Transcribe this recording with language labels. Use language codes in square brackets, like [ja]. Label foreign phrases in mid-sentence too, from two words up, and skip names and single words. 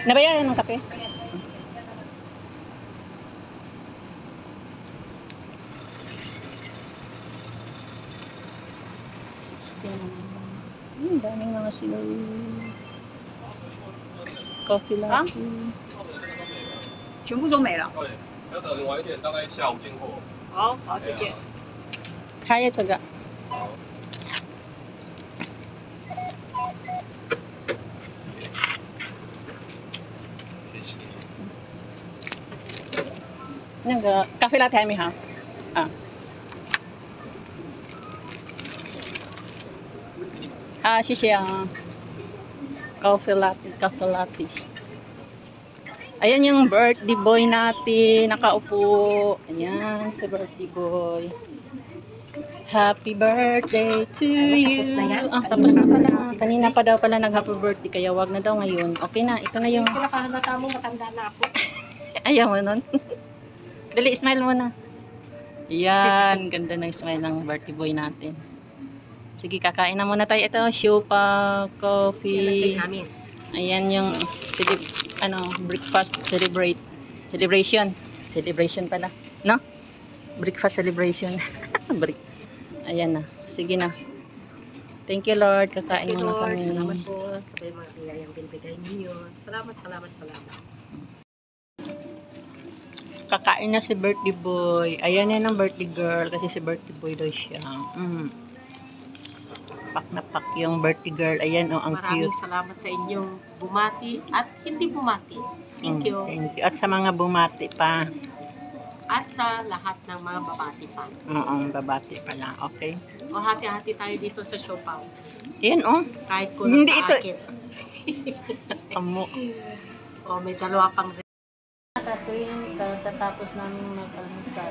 [tl] Nabayaran ng kape? Daming mga sila. [en] Coffee latte. [zh] 全部都没了。对，要等晚一点，大概下午进货。好，好，谢谢。 [tl] Kaya tsaga. [zh] 好。 谢谢。 [en] Coffee latte [tl] kami ha? Ah. Ah, [zh] 谢谢啊。 [en] Coffee latte, coffee latte. [tl] Ayan yung [en] birthday boy [tl] natin. Nakaupo. Ayan, si [en] birthday boy. Happy birthday to you. [tl] Tapos na yan? Tapos na pala. Kanina pa daw pala nag-happy birthday. Kaya wag na daw ngayon. Okay na. Ito na yung... Kung nakahalata mo, matanda na ako. Ayaw mo nun. Dali, smile mo na. Yan. Ganda ng smile ng [en] birthday boy [tl] natin. Sige, kakain na muna tayo. Ito, Shupa, coffee. Namin. Ayan yung [en] breakfast celebration [tl] pala, no? [en] Breakfast celebration. [tl] Ayan na, sige na. [en] Thank you Lord, [tl] kakain muna kami. Salamat po sa mga biyayang binibigay ninyo. Salamat. Kakain na si [en] birthday boy. [tl] Ayan yan ang [en] birthday girl [tl] kasi si [en] birthday boy [tl] daw siya. Pak na pak yung [en] birthday girl. [tl] Ayan, ang Maraming cute. salamat sa inyong bumati at hindi bumati. [en] Thank you. Thank you. [tl] At sa mga bumati pa. At sa lahat ng mga babati pa. Oo, babati pa lang. Okay. O hati-hati tayo dito sa Siopaw. Ayan, Kahit kulang Hindi sa ito. akin. Amo. O may dalawa pang Katwin, katapos namin mag-almusal.